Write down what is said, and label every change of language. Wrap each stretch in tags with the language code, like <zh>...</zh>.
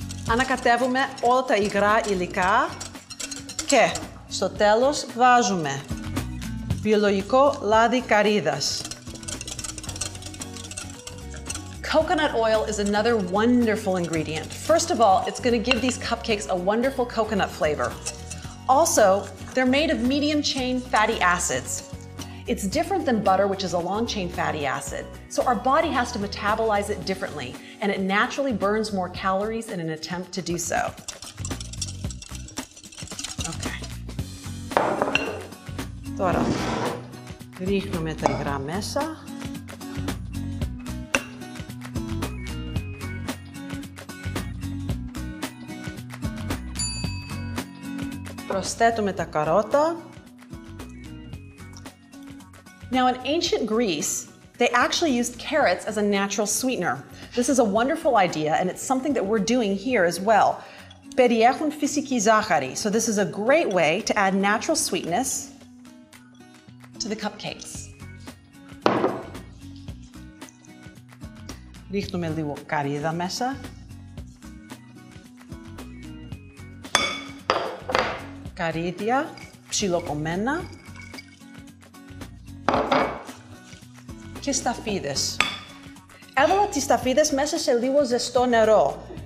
<el>Ανακατεύουμε όλα τα υγρά υλικά και στο τέλος βάζουμε βιολογικό λάδι καρύδας.</el> <en>Coconut oil is another wonderful ingredient. First of all, it's going to give these cupcakes a wonderful coconut flavor. Also, they're made of medium-chain fatty acids. It's different than butter, which is a long-chain fatty acid. So our body has to metabolize it differently, and it naturally burns more calories in an attempt to do so. Okay.</en> <el>Τώρα, ρίχνουμε τα υγρά μέσα. Προσθέτουμε τα καρότα.</el> <en>Now, in ancient Greece, they actually used carrots as a natural sweetener. This is a wonderful idea, and it's something that we're doing here as well.</en> <el>Περιέχουν φυσική ζάχαρη,</el> <en>so this is a great way to add natural sweetness to the cupcakes.</en> <el>Ρίχνουμε λίγο καρύδα μέσα. Καρύδια, ψιλοκομμένα. Και σταφίδες. Έβαλα τις σταφίδες μέσα σε λίγο ζεστό νερό.</el>